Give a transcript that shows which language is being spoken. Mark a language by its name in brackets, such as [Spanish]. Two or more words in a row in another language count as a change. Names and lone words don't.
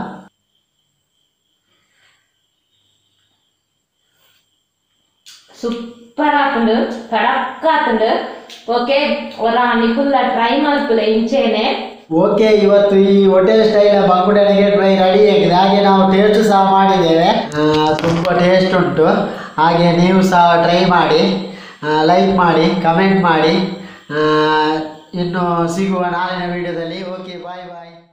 [Tulu] ಸೂಪರ್ ಆತುಂಡು, ಕಡಕ್ ಆತುಂಡು. ಓಕೆ ಒರ ನಿಕುಲ್ಲ ಟ್ರೈ ಮಾಡ್ತುಲೆ ಇಂಚೆನೆ. [Kannada] ಓಕೆ, ಇವತ್ತು ಈ ಹೋಟೆಲ್ ಸ್ಟೈಲ್ ಬಂಗುಡೆ ನಗೆಟ್ ಫ್ರೈ ರೆಡಿ ಆಗಿದೆ. ಹಾಗೆ ನಾವು ಟೇಸ್ಟ್ ಸಹ ಮಾಡಿದ್ದೇವೆ, ತುಂಬ ಟೇಸ್ಟ್ ಉಂಟು. ಹಾಗೆ ನೀವು ಸಹ ಟ್ರೈ ಮಾಡಿ, ಲೈಕ್ ಮಾಡಿ, ಕಮೆಂಟ್ ಮಾಡಿ. ಇನ್ನು ಸಿಗುವ ನಾಳಿನ ವಿಡಿಯೋದಲ್ಲಿ. ಓಕೆ, [English] bye bye.